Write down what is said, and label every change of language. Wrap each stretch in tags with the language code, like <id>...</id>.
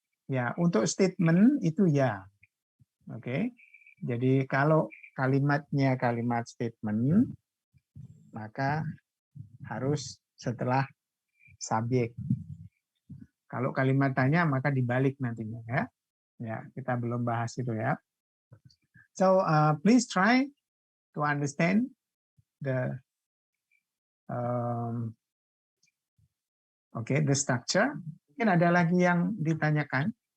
<id>Ya, untuk statement itu ya. Oke. Jadi kalau kalimatnya kalimat statement, maka harus setelah subjek. Kalau kalimat tanya maka dibalik nantinya ya. Ya, kita belum bahas itu ya.</id> <en>So please try to understand the the structure.</en> <id>Mungkin ada lagi yang ditanyakan.</id>